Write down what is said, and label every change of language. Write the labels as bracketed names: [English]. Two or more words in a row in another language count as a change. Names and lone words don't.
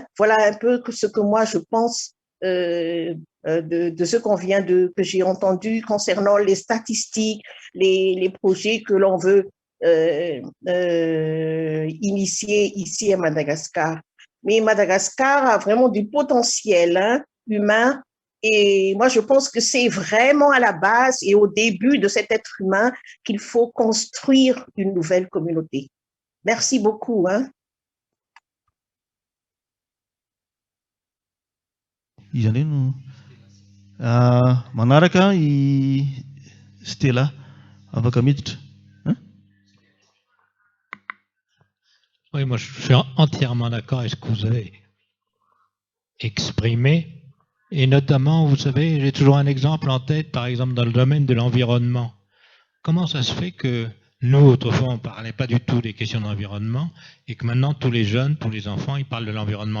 [French] Voilà un peu ce que moi je pense de ce que j'ai entendu concernant les statistiques, les projets que l'on veut initier ici à Madagascar. Mais Madagascar a vraiment du potentiel humain. Et moi, je pense que c'est vraiment à la base et au début de cet être humain qu'il faut construire une nouvelle communauté. Merci beaucoup. [Malagasy] Manaraka i Stella afaka miditra. [French] Oui, moi je suis entièrement d'accord avec ce que vous avez exprimé. Et notamment, vous savez, j'ai toujours un exemple en tête, par exemple dans le domaine de l'environnement. Comment ça se fait que nous, autrefois, on ne parlait pas du tout des questions d'environnement et que maintenant, tous les jeunes, tous les enfants, ils parlent de l'environnement?